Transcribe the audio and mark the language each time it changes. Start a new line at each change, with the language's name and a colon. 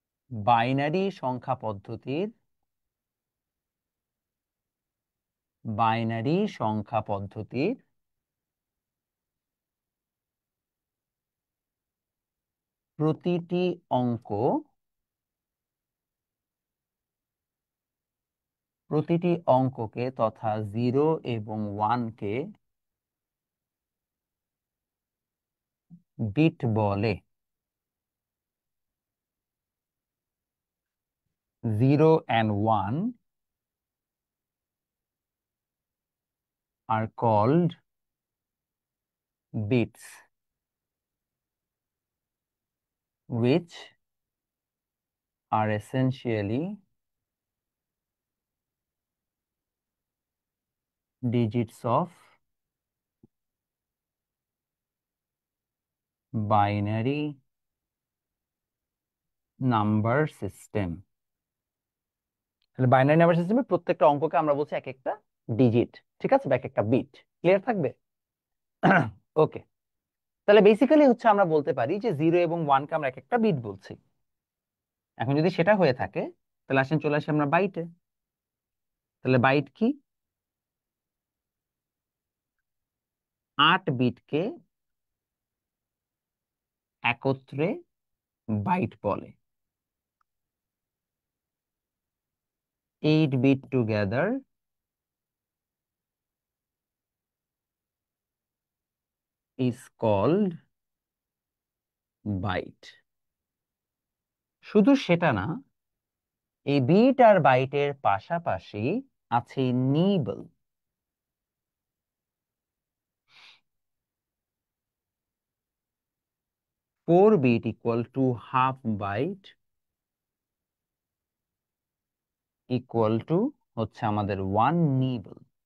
Bangla: Binary সংখ্যা পদ্ধতির binary সংখ্যা পদ্ধতির প্রতিটি অঙ্ক প্রতিটি অঙ্ককে তথা 0 এবং 1 কে বিট বলে।
English: 0 and 1 are called bits, which are essentially digits of binary number system।
Bangla: তাহলে বাইনারি নাম্বার সিস্টেমে প্রত্যেকটা অঙ্ককে আমরা বলছি এক একটা ডিজিট, ঠিক আছে, বা এক একটা বিট। ক্লিয়ার থাকবে? ওকে, তাহলে বেসিক্যালি হচ্ছে আমরা বলতে পারি যে 0 এবং 1 কে আমরা এক একটা বিট বলছি। এখন যদি সেটা হয়ে থাকে, তাহলে আসেন চলে আসি আমরা বাইটে। তাহলে বাইট কি? 8 বিটকে একত্রে বাইট বলে।
English: 8 bit together is called byte.
Bangla: শুধু সেটা না, এই বিট আর বাইটের পাশাপাশি আছে nibble.
English: 4 bit equal to half byte equal to
Bangla: হচ্ছে আমাদের
English: 1 nibble.